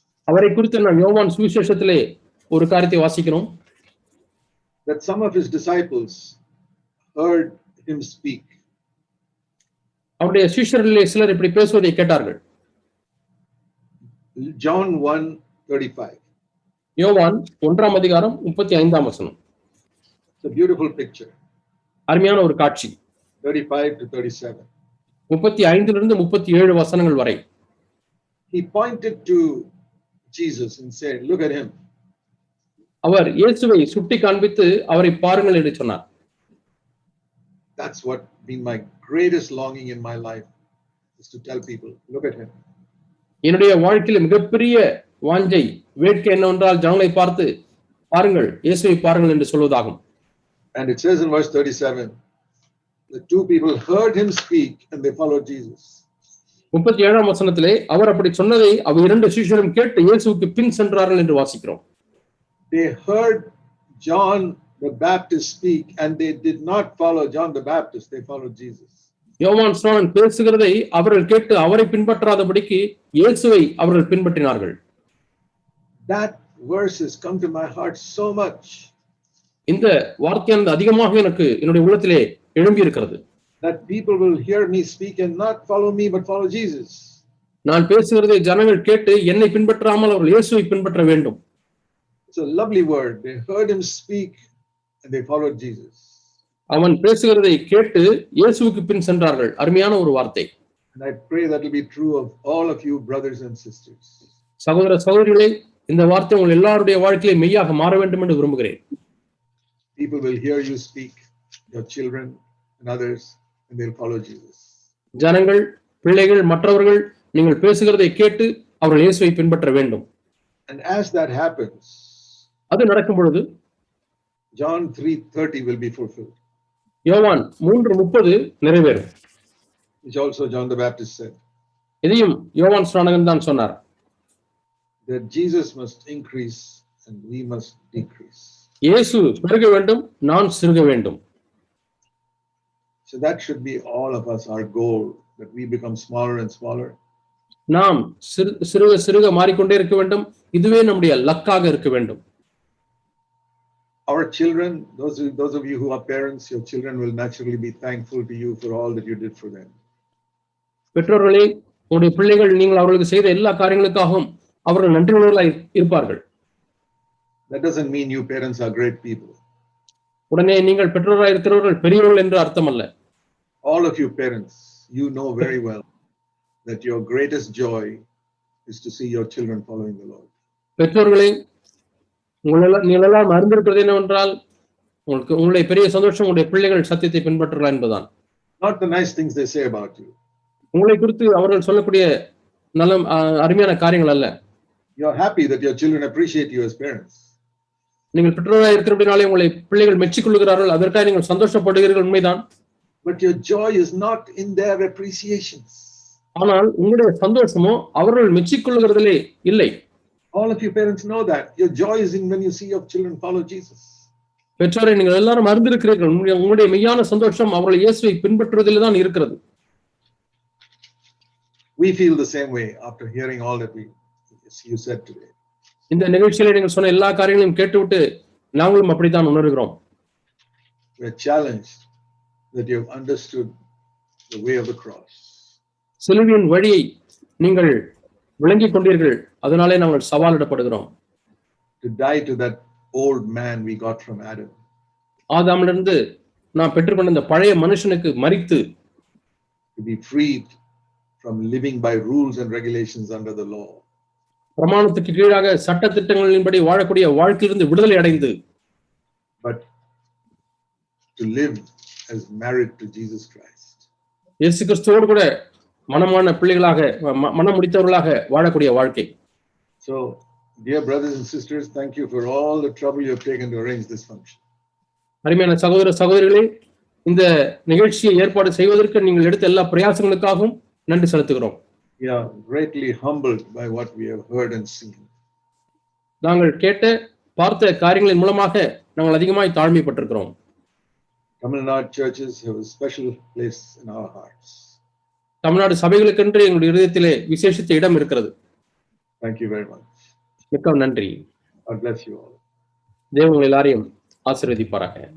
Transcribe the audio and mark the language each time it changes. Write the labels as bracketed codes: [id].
[ta] அவரை குறித்து நாம் யோவான் சுவிசேஷத்திலே ஒரு காரியத்தை வாசிக்கிறோம். [en] That some of his disciples heard him speak. [ta] அவருடைய சீஷர்களிலே சிலர் இப்படி பேசுவதை கேட்டார்கள். [en] John 1:35. [ta] யோவான் 1ஆம் அதிகாரம் 35ஆம் வசனம். [en] It's a beautiful picture. [ta] அருமையான ஒரு காட்சி. [en] 35 to 37. [ta] 35 to 37 வசனங்கள் வரை. [en] He pointed to Jesus and said, "Look at him." [ta] அவர் இயேசுவை சுட்டி காண்பித்து அவரை பாருங்கள் என்று சொன்னார். [en] That's what been my greatest longing in my life, is to tell people, look at him. [ta] என்னுடைய வாழ்க்கையில் மிகப்பெரிய வாஞ்சை வேட்கை என்னவென்றால் ஜனங்களை பார்த்து பாருங்கள், இயேசுவை பாருங்கள் என்று சொல்வதாகும். [en] And it says in verse 37, the two people heard him speak and they followed Jesus. [ta] 37ஆம் வசனத்திலே அவர் அப்படி சொன்னதை அவர் 2 சீஷரும் கேட்டு இயேசுவுக்கு பின் சென்றார்கள் என்று வாசிக்கிறோம். [en] They heard John the Baptist speak and they did not follow John the Baptist, they followed Jesus. [ta] யோவான் ஸ்நானன் பேசுகிறதை அவர்கள் கேட்டு அவரை பின்பற்றாதபடிக்கு இயேசுவை அவர்கள் பின்பற்றினார்கள். [en] That verse has come to my heart so much. [ta] இந்த வார்த்தையானது அதிகமாக எனக்கு என்னுடைய உள்ளத்திலே எழும்பி இருக்கிறது. [en] That people will hear me speak and not follow me but follow Jesus. [ta] நான் பேசுகிறதை ஜனங்கள் கேட்டு என்னை பின்பற்றாமல் அவர்கள் இயேசுவை பின்பற்ற வேண்டும். [en] It's a lovely word. They heard him speak and they followed Jesus. [ta] அவன் பேசுகிறதை கேட்டு இயேசுவுக்கு பின் சென்றார்கள். அருமையான ஒரு வார்த்தை. [en] And I pray that will be true of all of you brothers and sisters. [ta] சகோதர சகோதரிகளே, இந்த வார்த்தை உங்கள் எல்லாருடைய வாழ்க்கையிலே மெய்யாக மாற வேண்டும் என்று விரும்புகிறேன். [en] People will hear you speak, your children and others, and they'll follow Jesus. [ta] ஜனங்கள், பிள்ளைகள், மற்றவர்கள் நீங்கள் பேசுகிறதை கேட்டு அவர்கள் இயேசுவை பின்பற்ற வேண்டும். [en] And as that happens, [ta] அது நடக்கும் பொழுது [en] John 3:30 will be fulfilled. [ta] யோவான் 3:30 நிறைவேறும். [en] Which also John the Baptist said. [ta] இதையும் யோவான் ஸ்நானகன் தான் சொன்னார். [en] That Jesus must increase and we must decrease. [ta] இயேசு பெருக வேண்டும், நான் சிறுக வேண்டும். [en] So that should be all of us, our goal, that we become smaller and smaller. [ta] நாம் சிறுக சிறுக மாறிக்கொண்டே இருக்க வேண்டும். இதுவே நம்முடைய லக்காக இருக்க வேண்டும். [en] Our children, those of you who are parents, your children will naturally be thankful to you for all that you did for them. [ta] பெற்றோர்களே, உங்களுடைய பிள்ளைகள் நீங்கள் அவர்களுக்கு செய்த எல்லா காரியங்களுக்காகவும் அவர்கள் நன்றியுள்ளவர்களாய் இருப்பார்கள். [en] That doesn't mean you parents are great people. [ta] உடனே நீங்கள் பெற்றோராய் இருக்கிறவர்கள் பெரியவர்கள் என்று அர்த்தம் அல்ல. [en] All of you parents, you know very well that your greatest joy is to see your children following the Lord. [ta] பெற்றோர்களே, நீங்கள் எல்லாம் அறிந்திருக்கிறது என்னவென்றால் உங்களுடைய பெரிய சந்தோஷம் உங்களுடைய பிள்ளைகள் சத்தியத்தை பின்பற்றலாம் என்பதுதான். [en] Not the nice things they say about you. [ta] உங்களை குறித்து அவர்கள் சொல்லக்கூடிய நல்ல அருமையான காரியங்கள் அல்ல. [en] You are happy that your children appreciate you as parents. [ta] நீங்கள் பெற்றோராக இருக்கிறபடினாலே உங்களை பிள்ளைகள் மெச்சிக்கொள்கிறார்கள், அதற்காக நீங்கள் சந்தோஷப்படுகிறீர்கள், உண்மைதான். [en] But your joy is not in their appreciations. [ta] ஆனால் உங்களுடைய சந்தோஷமோ அவர்கள் மெச்சிக்கொள்கிறதிலே இல்லை. [en] All of you parents know that. Your joy is in when you see your children follow Jesus. [ta] பெற்றோரை நீங்கள் எல்லாரும் அறிந்திருக்கிறீர்கள், உங்களுடைய மெய்யான சந்தோஷம் அவர்கள் இயேசுவை பின்பற்றுவதில் தான் இருக்கிறது. [en] We feel the same way after hearing all that you said today. [ta] இந்த நிகழ்ச்சியில நீங்கள் சொன்ன எல்லா காரியங்களையும் கேட்டுவிட்டு நாங்களும் அப்படித்தான் உணர்கிறோம். [en] We are challenged that you have understood the way of the cross. [ta] சிலுவையின் வழியை நீங்கள் விளங்கிக் கொண்டீர்கள், அதனாலே நாங்கள் சவாலிடப்படுகிறோம். [en] To die to that old man we got from Adam. [ta] ஆதாமிலிருந்து நாம் பெற்றுக்கொண்ட இந்த பழைய மனுஷனுக்கு மரித்து [en] to be freed from living by rules and regulations under the law. [ta] பிரமாணத்துக்கு கீழாக சட்ட திட்டங்களின்படி வாழக்கூடிய வாழ்க்கையிலிருந்து விடுதலை அடைந்து [en] but to live as married to Jesus Christ. [ta] இயேசு கிறிஸ்துவோடு கூட மனமான பிள்ளைகளாக மனம் முடித்தவர்களாக வாழக்கூடிய வாழ்க்கை. [en] So dear brothers and sisters, thank you for all the trouble you have taken to arrange this function. [ta] அருமையான சகோதர சகோதரிகளே, இந்த நிகழ்ச்சியை ஏற்பாடு செய்வதற்கு நீங்கள் எடுத்த எல்லா பிரயாசங்களுக்காகவும் நன்றி செலுத்துகிறோம். [en] We are greatly humbled by what we have heard and seen. [ta] நாங்கள் கேட்ட பார்த்த காரியங்களின் மூலமாக நாங்கள் அதிகமாய் தாழ்மைப்பட்டிருக்கிறோம். [en] Tamil Nadu churches have a special place in our hearts. [ta] Tamil Nadu சபைகளுக்கென்று எங்களுடைய இதயத்திலே விசேஷித்த இடம் இருக்கிறது. [en] Thank you very much. [ta] மிக்க நன்றி. [en] God bless you all. [ta] தேவன் உங்கள் எல்லாரையும் ஆசீர்வதிப்பாராக.